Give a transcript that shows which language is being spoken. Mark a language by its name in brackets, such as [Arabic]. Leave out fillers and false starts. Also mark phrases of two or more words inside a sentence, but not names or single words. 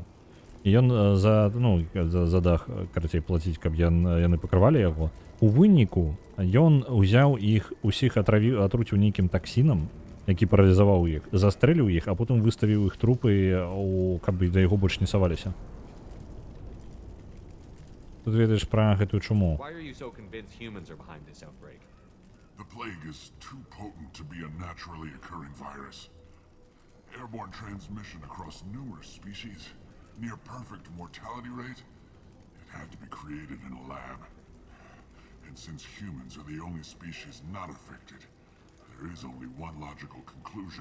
[Belarusian] І ён за дах, карацей, плаціць, каб яны пакрывалі яго. У выніку ён узяў іх усіх атруціў нейкім таксінам, які паралізаваў іх, застрэліў іх, а потым выставіў іх трупы, каб да яго больш не саваліся. Тут ведаеш пра гэтую чуму. [English] Why are you so convinced humans are behind this outbreak? The plague is too potent to be a naturally occurring virus. Airborne transmission across numerous species, near perfect mortality rate. It had to be created in a lab. And since humans are the only species not affected, there is only one logical conclusion.